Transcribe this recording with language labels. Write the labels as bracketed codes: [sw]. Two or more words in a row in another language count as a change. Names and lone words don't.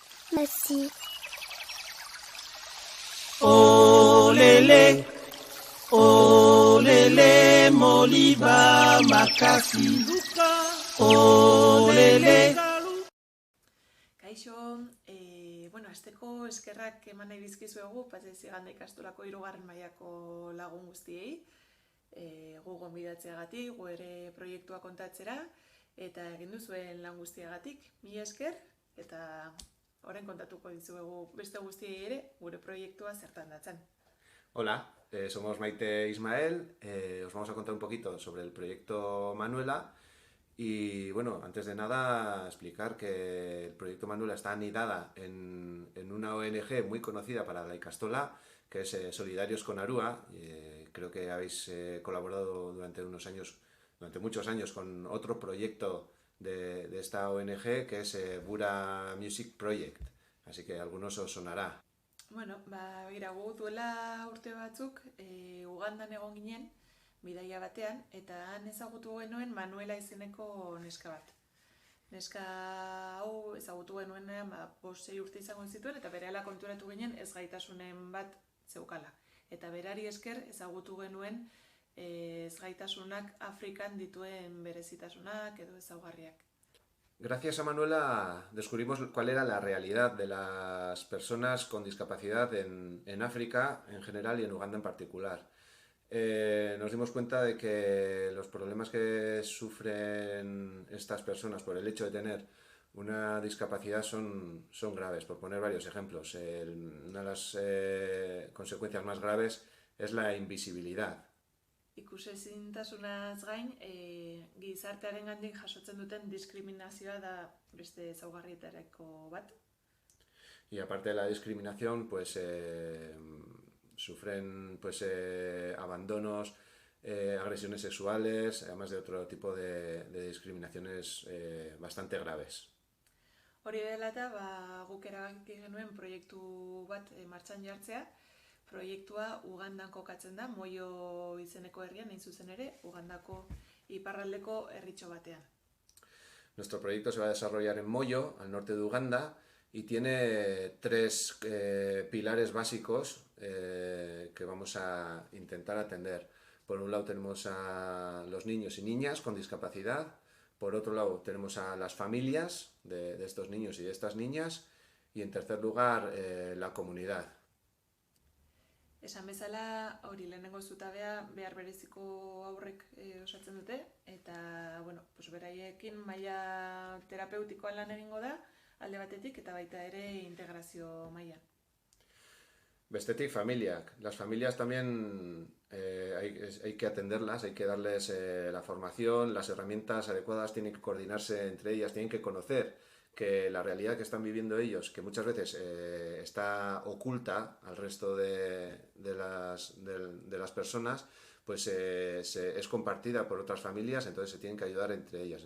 [fr] Merci. [ln] Olele, olele, moliba makasi. Olele. [eu] Kaixo, asteko eskerrak eman nahi dizkizuegu, Patxi Ganda ikastolako 3. mailako lagun guztiei, gu gonbidatzeagatik, gu ere proiektua kontatzera, eta egin duzuen lan guztiagatik, mila esker, eta orain kontatuko dizuegu beste guztiei ere, gure proiektua zertan datzan. [es] Hola, somos Maite e Ismael, os vamos a contar un poquito sobre el proyecto Manuela. Y bueno, antes de nada explicar que el proyecto Manuela está anidada en una ONG muy conocida para la Ikastola, que es Solidarios con Arúa. Creo que habéis colaborado durante muchos años con otro proyecto de esta ONG, que es Bura Music Project, así que a algunos os sonará. [eu] Bueno, gu duela urte batzuk Ugandan egon ginen, bidaia batean, eta han ezagutu genuen Manuela izeneko neska bat. Neska hau ezagutu genuenean 5-6 urte izango zituen, eta berehala konturatu ginen ez gaitasunen bat zeukala. Eta berari esker ezagutu genuen ez gaitasunak Afrikan dituen berezitasunak edo ezaugarriak. [es] Gracias a Manuela descubrimos cuál era la realidad de las personas con discapacidad en África en general y en Uganda en particular. Nos dimos cuenta de que los problemas que sufren estas personas por el hecho de tener una discapacidad son graves. Por poner varios ejemplos, una de las consecuencias más graves es la invisibilidad. [eu] Ikusezintasunaz gain, gizartearengandik jasotzen duten diskriminazioa da beste ezaugarrietarako bat. [es] Y aparte de la discriminación, pues sufren abandonos, agresiones sexuales, además de otro tipo de discriminaciones bastante graves. [eu] Hori dela eta guk erabaki genuen proiektu bat martxan jartzea. Proiektua Ugandan kokatzen da, Moyo izeneko herrian, hain zuzen ere, Ugandako iparraldeko herritxo batean. [es] Nuestro proyecto se va a desarrollar en Moyo, al norte de Uganda, y tiene 3 pilares básicos que vamos a intentar atender. Por un lado tenemos a los niños y niñas con discapacidad, por otro lado tenemos a las familias de estos niños y de estas niñas, y en tercer lugar la comunidad. [eu] Esan bezala, hori lehenengo zutabea behar bereziko aurrek osatzen dute, eta beraiekin maila terapeutikoan lan egingo da, alde batetik eta baita ere integrazio mailan. Bestetik familiak. [es] Las familias también hay que atenderlas, hay que darles la formación, las herramientas adecuadas, tienen que coordinarse entre ellas, tienen que conocer que la realidad que están viviendo ellos, que muchas veces está oculta al resto de las personas, pues es compartida por otras familias, entonces se tienen que ayudar entre ellas.